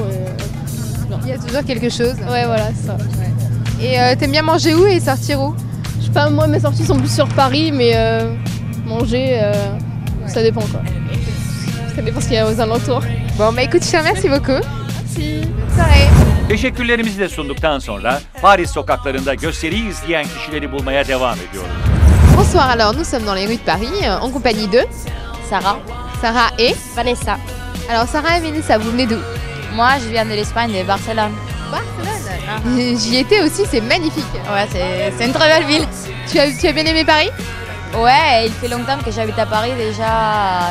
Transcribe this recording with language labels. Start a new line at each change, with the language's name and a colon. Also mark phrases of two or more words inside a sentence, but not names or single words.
French: Il y a toujours quelque chose. Ouais, voilà, c'est ça. Et t'aimes bien manger où et sortir où? Je sais pas, moi mes sorties sont plus sur Paris, mais manger, ça dépend quoi. Ça dépend ce qu'il y a aux alentours. Bon bah écoute, je te remercie beaucoup. Merci. Bonne soirée.
Turkish: Teşekkürlerimizi de sunduktan sonra Paris sokaklarında gösteriyi izleyen kişileri bulmaya devam ediyoruz.
French: Bonsoir, alors nous sommes dans les rues de Paris en compagnie de Sarah et Vanessa. Alors Sarah et Vanessa, vous venez d'où? Moi, je viens de l'Espagne, de Barcelone. Barcelone. J'y étais aussi, c'est magnifique. Ouais, c'est une très belle ville. Tu as bien aimé Paris? Ouais, il fait longtemps que j'habite à Paris déjà.